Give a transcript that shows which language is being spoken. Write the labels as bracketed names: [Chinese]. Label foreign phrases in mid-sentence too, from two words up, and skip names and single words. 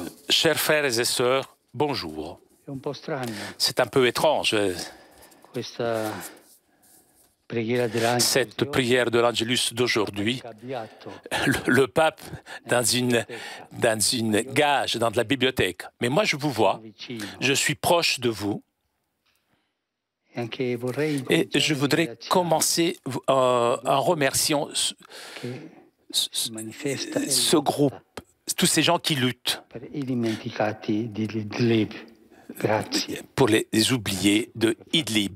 [French] Chers frères et sœurs, bonjour. [Italian] È un po' strano [French] C'est un peu étrange, [Italian] questa preghiera dell'Angelus [French] cette prière de l'Angelus d'aujourd'hui. Le pape dans une gage, dans de la bibliothèque. Mais moi, je vous vois, je suis proche de vous. Et je voudrais commencer en remerciant ce groupe, tous ces gens qui luttent pour les oubliés de Idlib.